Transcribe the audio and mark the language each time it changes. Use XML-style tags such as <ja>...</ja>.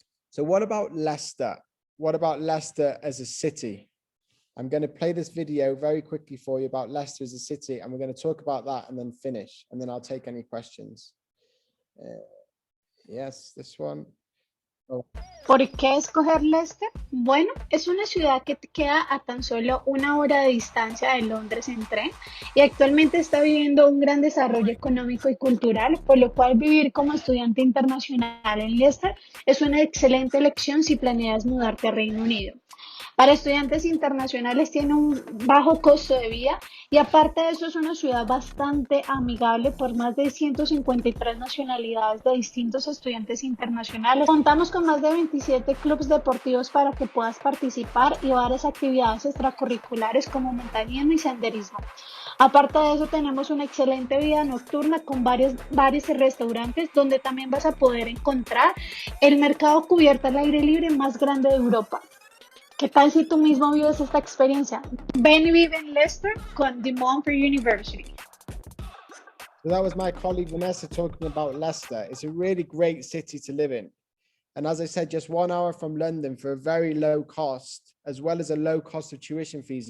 <en>So what about Leicester? What about Leicester as a city? I'm going to play this video very quickly for you about Leicester as a city, and we're going to talk about that and then finish, and then I'll take any questions. Yes, this one. Oh.</en> <es>¿Por qué escoger Leicester? Bueno, es una ciudad que queda a tan solo 1 hora de distancia de Londres en tren y actualmente está viviendo un gran desarrollo económico y cultural, por lo cual vivir como estudiante internacional en Leicester es una excelente elección si planeas mudarte a Reino Unido. Para estudiantes internacionales tiene un bajo costo de vida y aparte de eso es una ciudad bastante amigable por más de 153 nacionalidades de distintos estudiantes internacionales. Contamos con más de 27 clubes deportivos para que puedas participar y varias actividades extracurriculares como montañismo y senderismo. Aparte de eso tenemos una excelente vida nocturna con varios bares y restaurantes donde también vas a poder encontrar el mercado cubierto al aire libre más grande de Europa. ¿Qué tal si tú mismo vives esta experiencia? Ven y vive en Leicester con the Montfort University.</es> <en>So that was my colleague Vanessa talking about Leicester. It's a really great city to live in. And as I said, just 1 hour from London for a very low cost, as well as a low cost of tuition fees.</en>